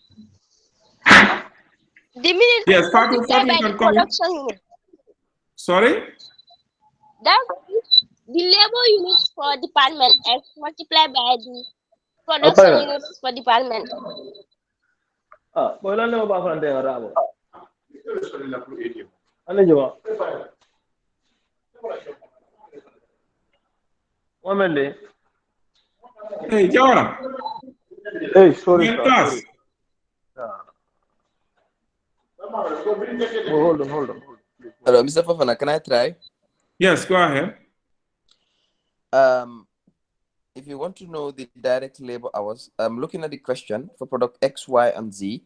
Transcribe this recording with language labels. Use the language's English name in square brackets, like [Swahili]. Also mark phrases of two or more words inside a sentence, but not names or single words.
[English] The minutes Yes, Fatu multiplied by the can come in. production unit. Sorry? That is the labor units for department X multiplied by the production units for department. Boy, lan mo ba fa ndé rabo? Ano jwa? Wamende. Hey, Jawara. Hey, sorry, You're in sir. class. Sorry. Oh, hold on. Hello, Mr. Fafana, can I try? Yes, go ahead. If you want to know the direct labor hours, I'm looking at the question for product X, Y, and Z.